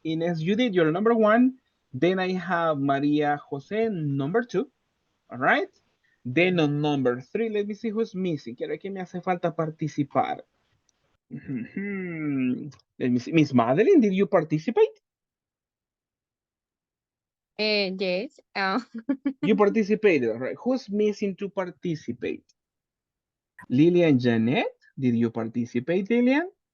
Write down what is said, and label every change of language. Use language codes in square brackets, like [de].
[en] Inés, you did your number 1. Then I have Maria Jose, number 2. All right? Then on number 3, let me see who's missing. [es] Quiero que me hace falta participar. [en] Let me see. Miss Madeline, did you participate? Yes. You participated, all right. Who's missing to participate? Lillian Janet, did you participate, Lillian?